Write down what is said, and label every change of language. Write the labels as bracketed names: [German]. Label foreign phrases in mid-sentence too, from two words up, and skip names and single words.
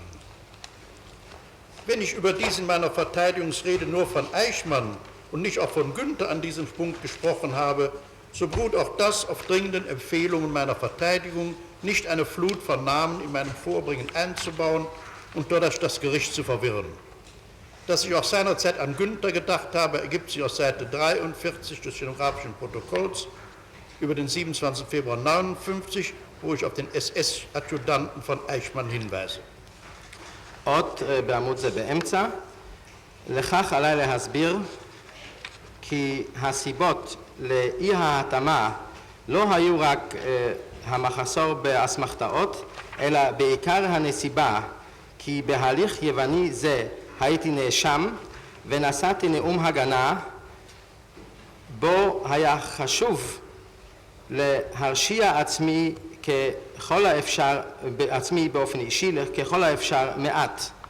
[German] Wenn ich über dies in meiner Verteidigungsrede nur von Eichmann und nicht auch von Günther an diesem Punkt gesprochen habe, so beruht auch das auf dringenden Empfehlungen meiner Verteidigung, nicht eine Flut von Namen in meinem Vorbringen einzubauen und dadurch das Gericht zu verwirren. Dass ich auch seinerzeit an Günther gedacht habe, ergibt sich aus Seite 43 des stenografischen Protokolls über den 27. Februar 1959, wo ich auf den SS-Adjutanten von Eichmann hinweise. [Hebrew] עוד בעמוד זה באמצע. לכך עליי להסביר כי הסיבות לאי ההתאמה לא היו רק המחסור באסמכתאות, אלא בעיקר הנסיבה כי בהליך יווני זה הייתי נאשם ונשאתי נאום הגנה בו היה חשוב להרשיע עצמי ככל האפשר, עצמי באופן אישי, ככל האפשר מעט.